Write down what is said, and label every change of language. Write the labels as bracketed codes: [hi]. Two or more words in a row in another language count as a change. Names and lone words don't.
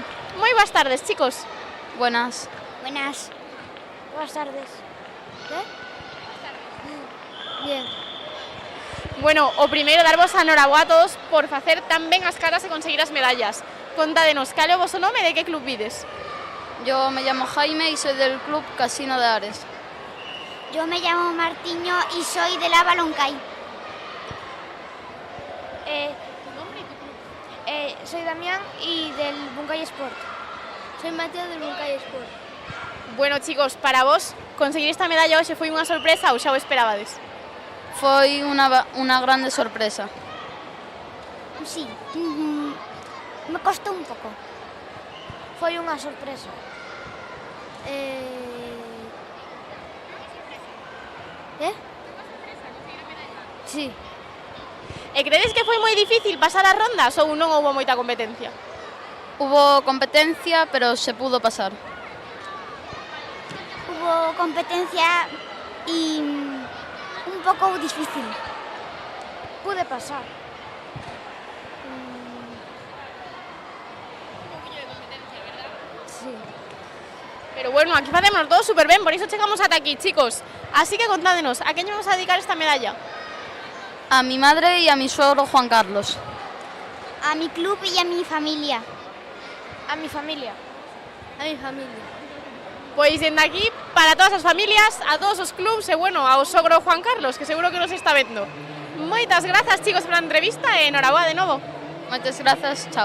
[gl] Moi boas tardes, chicos. [es] Buenas. Buenas. Buenas tardes. ¿Qué? Bien. [gl] Bueno, o primeiro darvos a noraboa a todos por facer tan ben as catas e conseguir as medallas. Contádenos, cal é o voso nome e de que club vides? [es] Yo me llamo Jaime y soy del club Casino de Ares. Yo me llamo Martiño y soy de la Baloncay. Soy Damián y del Buncay Sport. Soy Mateo del Buncay Sport. [gl] Bueno, chicos, para vos, conseguir esta medalla hoxe foi unha sorpresa ou xa o esperabades? Foi una grande sorpresa. [es] Sí, me costó un pouco. [gl] Foi unha sorpresa. Sí. E credes que foi moi difícil pasar as rondas ou non houbo moita competencia? [es] Hubo competencia, pero se pudo pasar. Hubo competencia y un poco difícil. Pude pasar. Sí. [gl] Pero bueno, aquí facemos todo súper bien, por eso chegamos hasta aquí, chicos. [es] Así que contádenos, ¿a quién vamos a dedicar esta medalla? A mi madre y a mi suegro Juan Carlos. A mi club y a mi familia. A mi familia. A mi familia. [gl] Pois dende aquí, para todas as familias, a todos os clubs e, bueno, ao sogro Juan Carlos, que seguro que nos está vendo. Moitas grazas, chicos, pola entrevista e enhoraboa de novo. Moitas grazas, chao.